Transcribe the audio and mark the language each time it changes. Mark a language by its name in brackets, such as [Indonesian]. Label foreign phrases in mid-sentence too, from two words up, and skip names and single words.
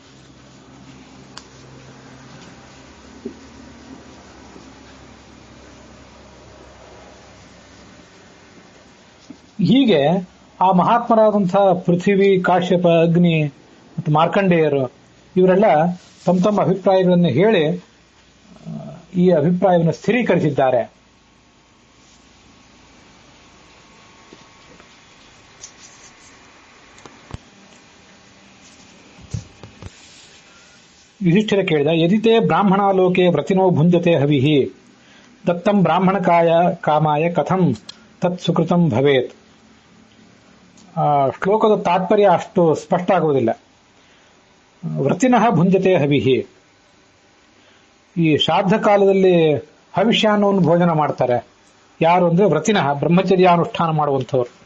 [Kannada] ಹೀಗೆ ಆ ಮಹಾತ್ಮರಾದಂತಹ ಪೃಥ್ವಿ, ಕಾಶ್ಯಪ, ಅಗ್ನಿ ಮತ್ತು ಮಾರ್ಕಂಡೇಯರು ಇವರೆಲ್ಲ ತಮ್ಮ ತಮ್ಮ ಅಭಿಪ್ರಾಯಗಳನ್ನು ಹೇಳಿ ಈ ಅಭಿಪ್ರಾಯವನ್ನು ಸ್ಥಿರೀಕರಿಸಿದ್ದಾರೆ. [Sanskrit] ಯುಧಿಷ್ಠಿರ ಕೇಳಿದ, ಯದಿತೇ ಬ್ರಾಹ್ಮಣಾಲೋಕೆ ವ್ರತಿನೋ ಭುಂಜತೆ ಹವಿಹಿ ದತ್ತಂ ಬ್ರಾಹ್ಮಣಕಾಯ ಕಾಮಾಯ ಕಥಂ ತತ್ ಸುಕೃತಂ ಭವೇತ್. [Kannada] ಶ್ಲೋಕದ ತಾತ್ಪರ್ಯ ಅಷ್ಟು ಸ್ಪಷ್ಟ ಆಗುವುದಿಲ್ಲ. [Sanskrit] ವ್ರತಿನಃ ಭುಂಜತೆ ಹವಿಹಿ, [Kannada] ಈ ಶ್ರಾದ್ದ ಕಾಲದಲ್ಲಿ ಹವಿಷ್ಯಾನ್ನವನ್ನು ಭೋಜನ ಮಾಡ್ತಾರೆ. ಯಾರು ಅಂದ್ರೆ ವ್ರತಿನಃ, ಬ್ರಹ್ಮಚರ್ಯಾನುಷ್ಠಾನ ಮಾಡುವಂಥವ್ರು.